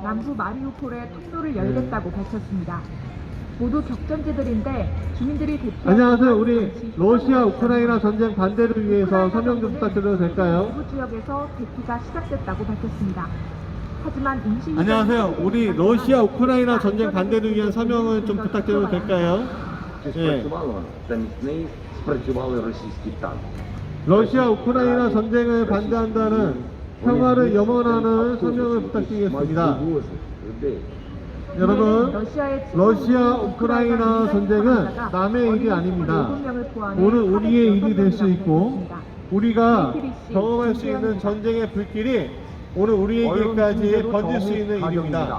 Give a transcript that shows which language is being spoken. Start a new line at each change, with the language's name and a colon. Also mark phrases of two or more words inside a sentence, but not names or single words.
Korean: 남부 마리우폴에 통로를 열겠다고 밝혔습니다. 모두 격전지들인데 주민들이 대피한 안녕하세요. 우리 정치 러시아 우크라이나 전쟁 반대를 위해서 서명 좀 부탁드려도 될까요? 일부 지역에서 대피가 시작됐다고 밝혔습니다. 하지만 임시 안녕하세요. 우리 러시아 우크라이나 전쟁 반대를 위한 서명을 좀 부탁드려도 될까요?
Ukrainian: Чи
Korean: 예.
Ukrainian: спрацювало замість неї спрацювали російські танки.
Korean: 러시아 우크라이나 전쟁을 반대한다는 평화를 염원하는 서명을 부탁드리겠습니다.
Ukrainian: людей.
Korean: 여러분, 러시아의 러시아 우크라이나 전쟁은 남의 일이 아닙니다. 오늘 우리의 일이 될 수 있고 우리가 경험할 수 있는 전쟁의 불길이 오늘 우리에게까지 번질 수 있는 일입니다.